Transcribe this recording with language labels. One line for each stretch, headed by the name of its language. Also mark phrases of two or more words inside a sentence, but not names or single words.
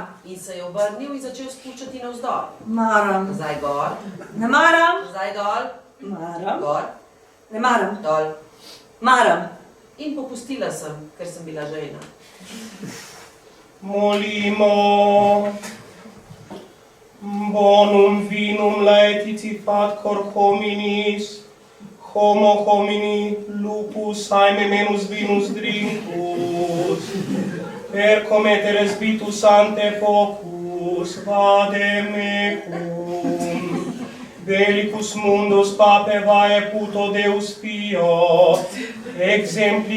Slovenian: In se je obrnil in začel spuščati navzdol. Maram. Nazaj gor. Ne maram. Nazaj dol. Maram. Gor. Ne maram. Dol. Maram. In popustila sem, ker sem bila žejna. Molimo,
Latin: bonum vinum laetici fat cor hominis, homo homini lupus aime menus vinus drincus, per cometere sbitus ante focus, vade mecum, bellicus mundus pape vae puto Deus Pio, exempli